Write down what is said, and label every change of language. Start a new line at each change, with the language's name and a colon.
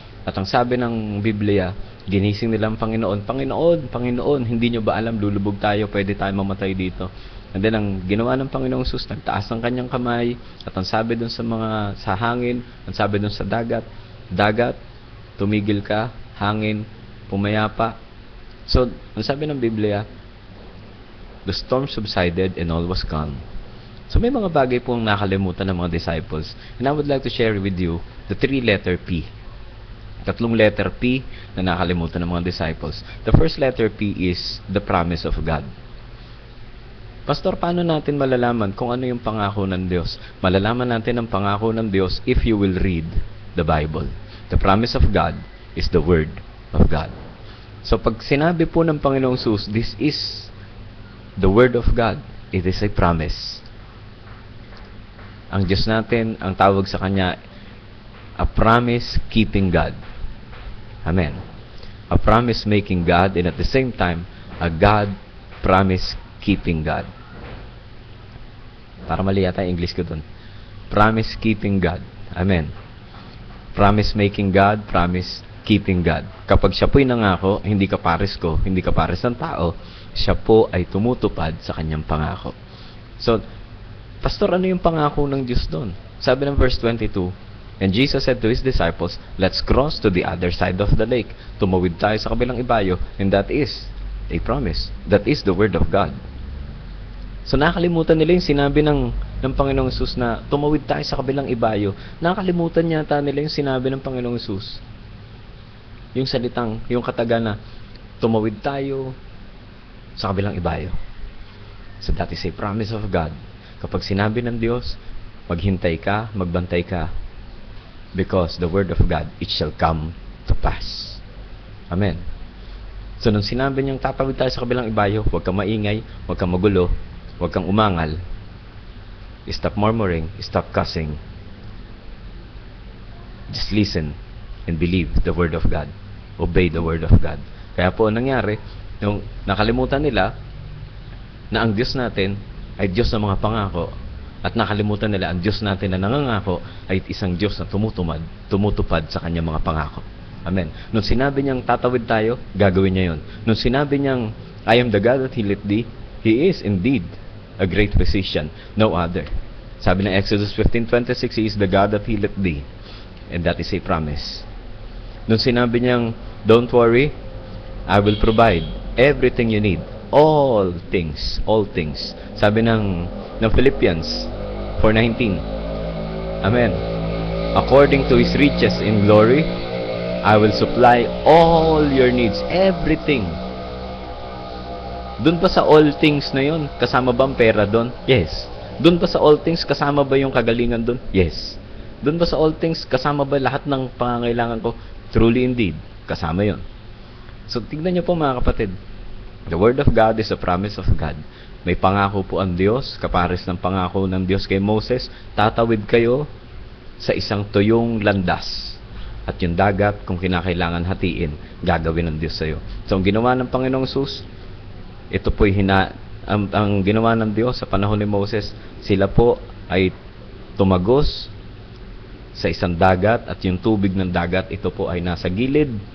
Filipino: At ang sabi ng Biblia, ginising nila ang Panginoon, Panginoon, hindi nyo ba alam, lulubog tayo, pwede tayo mamatay dito." And then, ang ginawa ng Panginoong Hesus, nagtaas ng kanyang kamay, at ang sabi dun sa hangin, ang sabi dun sa dagat, tumigil ka, hangin, pumayapa.
English: So,
Filipino: ang sabi ng Biblia,
English: the storm subsided and all was calm.
Filipino: So, may mga bagay pong nakalimutan ng mga disciples.
English: And I would like to share with you the 3-letter P.
Filipino: 3 letter P na nakalimutan ng mga disciples.
English: The first letter P is the promise of God. Pastor,
Filipino: paano natin malalaman kung ano yung pangako ng Diyos? Malalaman natin ang pangako ng Diyos
English: if you will read the Bible. The promise of God is the Word of God. So,
Filipino: pag sinabi po ng Panginoong Hesus,
English: this is the Word of God, it is a promise.
Filipino: Ang Diyos natin, ang tawag sa Kanya,
English: a promise-keeping God.
Filipino: Amen.
English: A promise-making God, and at the same time, a God promise-keeping God.
Filipino: Para mali yata yung English ko dun.
English: Promise-keeping God.
Filipino: Amen.
English: Promise-making God, promise-keeping God.
Filipino: Kapag siya po'y nangako, hindi kapares ko, hindi kapares ng tao, siya po ay tumutupad sa kanyang pangako. So, Pastor, ano yung pangako ng Diyos doon? Sabi ng
English: verse 22, "And Jesus said to His disciples, let's cross to the other side of the lake."
Filipino: Tumawid tayo sa kabilang ibayo,
English: and that is a promise. That is the Word of God.
Filipino: So nakalimutan nila yung sinabi ng Panginoong Hesus na tumawid tayo sa kabilang ibayo. Nakalimutan yata nila yung sinabi ng Panginoong Hesus. Yung salitang, yung kataga na tumawid tayo sa kabilang ibayo.
English: So that is a promise of God.
Filipino: Kapag sinabi ng Diyos, maghintay ka, magbantay ka,
English: because the Word of God, it shall come to pass. Amen.
Filipino: So nung sinabi niyang tatawid tayo sa kabilang ibayo, huwag kang maingay, huwag kang magulo, huwag kang umangal.
English: Stop murmuring. Stop cussing. Just listen and believe the Word of God. Obey the Word of God.
Filipino: Kaya po, nangyari, yung nakalimutan nila na ang Diyos natin ay Diyos ng mga pangako, at nakalimutan nila ang Diyos natin na nangangako ay isang Diyos na tumutupad sa kanyang mga pangako. Amen. Nung sinabi niyang tatawid tayo, gagawin niya yun. Nung sinabi niyang,
English: I am the God that healeth thee, He is indeed a great physician, no other.
Filipino: Sabi ng
English: Exodus 15:26, He is the God that healeth thee. And that is a promise.
Filipino: Nung sinabi niyang,
English: don't worry, I will provide everything you need. All things.
Filipino: Sabi ng
English: Philippians 4:19. Amen. According to His riches in glory, I will supply all your needs.
Filipino: Everything. Doon pa sa all things na yun, kasama ba ang pera doon? Yes. Doon pa sa all things, kasama ba yung kagalingan doon? Yes. Doon ba sa all things, kasama ba lahat ng pangangailangan ko?
English: Truly indeed,
Filipino: kasama yon. So, tignan niyo po mga kapatid.
English: The Word of God is a promise of God.
Filipino: May pangako po ang Diyos, kapares ng pangako ng Diyos kay Moses, tatawid kayo sa isang tuyong landas. At yung dagat, kung kinakailangan hatiin, gagawin ng Diyos sa iyo. So, ang ginawa ng Panginoong Hesus, ito po'y ang ginawa ng Diyos sa panahon ni Moses, sila po ay tumagos sa isang dagat, at yung tubig ng dagat, ito po ay nasa gilid.